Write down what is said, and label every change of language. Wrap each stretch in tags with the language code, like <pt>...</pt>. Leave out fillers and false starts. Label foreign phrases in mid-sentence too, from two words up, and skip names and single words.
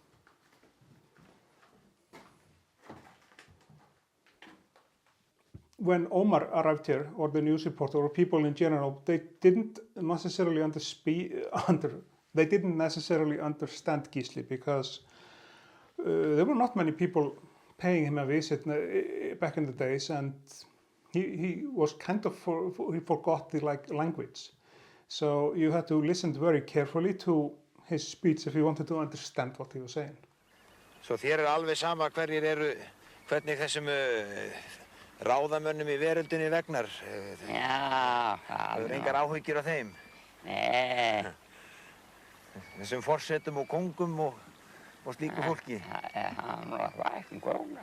<en>When Ómar arrived here, or the news reporter, or people in general, they didn't necessarily understand Gísli, because there were not many people paying him a visit back in the days, and he was kind of he forgot the language. So you had to listen very carefully to his speech if you wanted to understand what he was saying.</en> <is>So þér alveg sama hvernig þessum ráðamönnum í veröldinni vegnar? Já, það eru engar áhyggjur af þeim? Nei. Þessum forsetum og kóngum og slíku fólki? Hann var fækkum kóngar.</is>